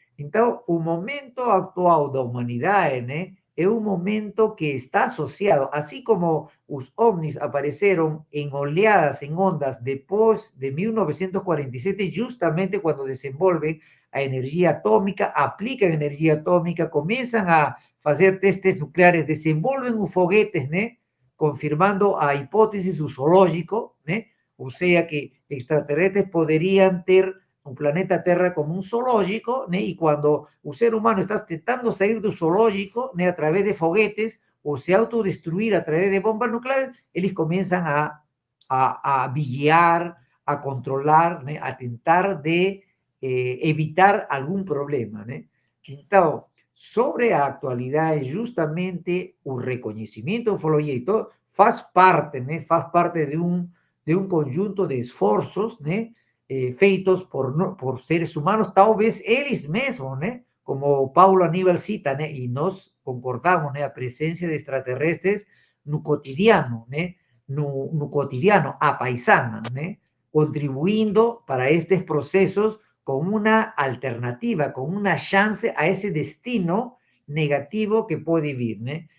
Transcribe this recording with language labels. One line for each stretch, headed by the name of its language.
Portuguese: Então, o momento atual da humanidade, né, é um momento que está associado, assim como os ovnis apareceram em oleadas, em ondas, depois de 1947, justamente quando desenvolvem a energia atômica, aplicam energia atômica, começam a fazer testes nucleares, desenvolvem os foguetes, né, confirmando a hipótese do zoológico, né, ou seja, que extraterrestres poderiam ter
Spanish: un planeta Terra como un zoológico, ¿no? Y cuando un ser humano está intentando salir del zoológico, ¿no?, a través de foguetes o se autodestruir a través de bombas nucleares, ellos comienzan a vigiar, a controlar, ¿no?, a tentar de evitar algún problema, ¿no?
Portuguese: Entonces, sobre a actualidade, justamente o reconhecimento da ufologia e todo, faz parte, né, faz parte de um conjunto de esforços, né, feitos por seres humanos, talvez eles mesmos, né, como o Paulo Aníbal cita, né, e nós concordamos, né, a presença de extraterrestres no cotidiano, né, no cotidiano, a paisana, né, contribuindo para estes processos com uma alternativa, com uma chance a esse destino negativo que pode vir, né?